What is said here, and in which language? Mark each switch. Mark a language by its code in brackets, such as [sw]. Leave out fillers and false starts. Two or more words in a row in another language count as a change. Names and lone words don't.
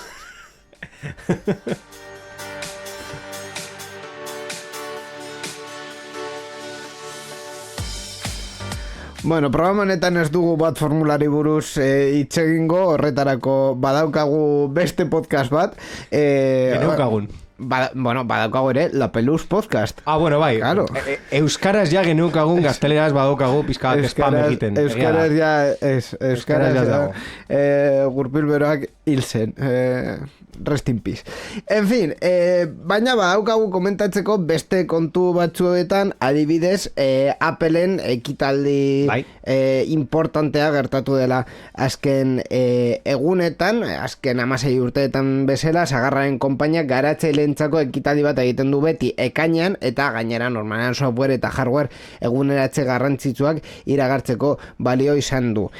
[eu] Bueno, programa honetan ez dugu bat formulari buruz hitz egingo, horretarako badaukagu beste podcast bat. Geneukagun. Badaukagu ere, La Peluz Podcast. Bueno, bai. Claro. Euskaraz ja geneukagun, gazteleraz badaukagu pizka spam egiten. Euskaraz ja dago. Gurpil beroak hil zen. [en] Rest in peace. [es] En fin, [eu] baina badaukagu komentatzeko beste kontu batzuetan, adibidez, Appleen ekitaldi importantea gertatu dela azken egunetan, azken 16 urteetan bezala, Sagarraren konpainiak garatzaileentzako ekitaldi bat egiten du beti ekainean, eta gainera normalean software eta hardware eguneratze garrantzitsuak iragartzeko balio izan du.